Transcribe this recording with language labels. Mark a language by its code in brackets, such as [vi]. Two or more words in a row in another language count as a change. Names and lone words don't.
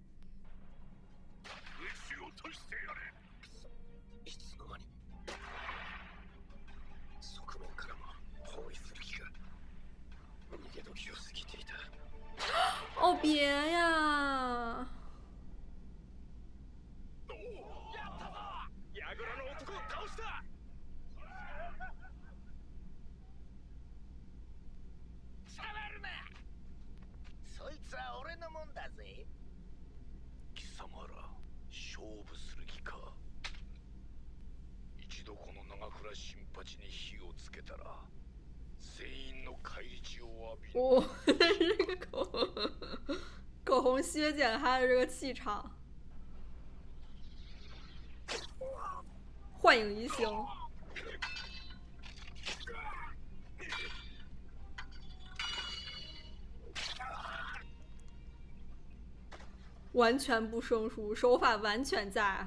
[zh] 哦，别呀！ [ja] そいつは俺のもんだぜ。貴様ら勝負する気か。一度この長倉新八に火をつけたら全員の返り血を浴びる。 [zh] 哦，这个口红削减他的这个气场。幻影移形。完全不生疏，手法完全在。